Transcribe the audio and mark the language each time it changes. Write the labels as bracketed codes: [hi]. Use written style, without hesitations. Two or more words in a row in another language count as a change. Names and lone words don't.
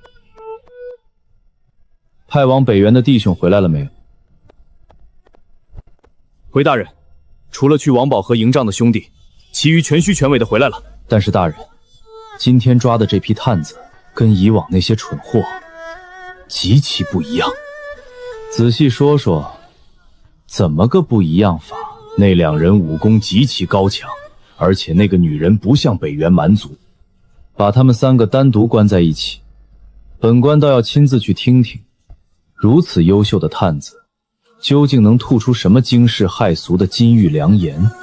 [zh] 派往北原的弟兄回來了沒有？回大人，除了去王寶和營帳的兄弟，其餘全虛全尾的回來了。但是大人，今天抓的這批探子，跟以往那些蠢貨極其不一樣。仔細說說，怎麼個不一樣法？那2人武功極其高強，而且那個女人不像北原蠻族。把他們3個單獨關在一起，本官倒要親自去聽聽，如此優秀的探子，究竟能吐出什麼驚世駭俗的金玉良言？